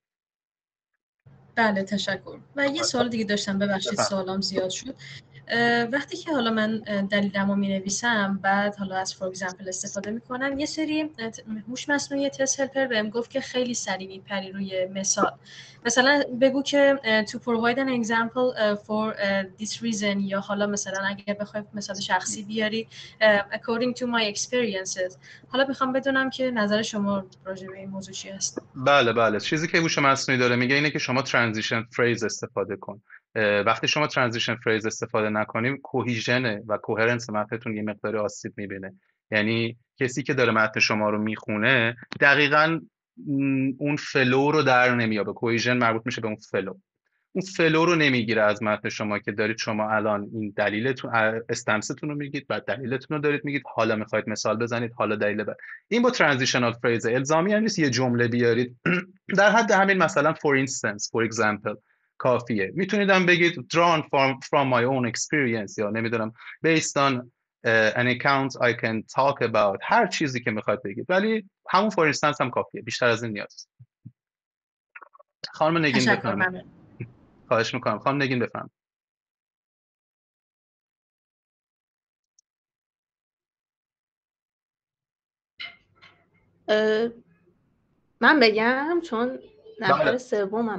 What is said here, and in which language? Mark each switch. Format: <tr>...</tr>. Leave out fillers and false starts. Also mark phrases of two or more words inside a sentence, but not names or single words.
<fa>بله تشکر. و یه سوال دیگه داشتم، ببخشید سوالام زیاد شد. وقتی که حالا من دلیلمو می‌نویسم، بعد حالا از</fa> <en>for example</en> <fa>استفاده می‌کنم، یه سری هوش مصنوعی</fa> <en>test helper</en> <fa>بهم گفت که خیلی سریع میپری روی مثال. مثلا بگو که</fa> <en>to provide an example for this reason،</en> <fa>یا حالا مثلا اگر بخوای مثال شخصی بیاری</fa> <en>according to my experiences.</en> <fa>حالا میخوام بدونم که نظر شما راجع به این موضوع چی هست؟ بله چیزی که هوش مصنوعی داره میگه اینه که شما</fa> <en>transition phrase</en> <fa>استفاده کن. وقتی شما</fa> <en>transition phrase</en> <fa>استفاده نکنیم، کوهیژن و کوهرنس متنتون یه مقدار آسیب میبینه. یعنی کسی که داره متن شما رو میخونه دقیقاً اون فلو رو در نمیابه. کوهیژن مربوط میشه به اون فلو. اون فلو رو نمیگیره از متن شما که دارید شما الان این دلیلتون استنستون رو میگید، بعد دلیلتون رو دارید میگید، حالا میخواید مثال بزنید، حالا دلیل بعد. این با</fa> <en>transitional phrase</en> <fa>الزامی هم نیست یه جمله بیارید. در حد همین مثلا</fa> <en>for instance for example</en> <fa>کافیه. میتونید هم بگید</fa> <en>drawn from my own experience،</en> <fa>یا نمیدونم</fa> <en>based on an account I can talk about،</en> <fa>هر چیزی که میخواید بگید، ولی همون</fa> <en>for instance</en> <fa>هم کافیه، بیشتر از این نیاز. خانم نگین بفرمایید. خواهش میکنم. خانم نگین بفرمایید. من بگم چون نفر سومم.</fa>